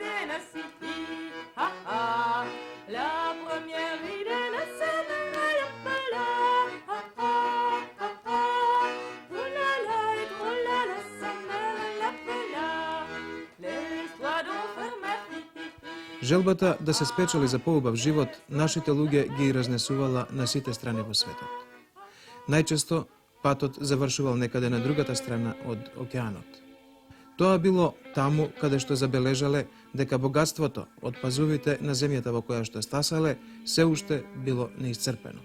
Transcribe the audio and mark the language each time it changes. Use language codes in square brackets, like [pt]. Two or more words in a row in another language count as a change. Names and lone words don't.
[fr] la city. Ha ha, la première idée de cette là. Ha ha, ha ha, oulala et oulala, sa mère l'appela. Laisse-toi donc faire ma fille. [mk] Желбата да се спечели за поубав живот, нашите луѓе ги разнесувала на сите страни во светот. Најчесто, патот завршувал некаде на другата страна од океанот. Тоа било таму каде што забележале дека богатството од пазувите на земјата во која што стасале се уште било неисцрпено.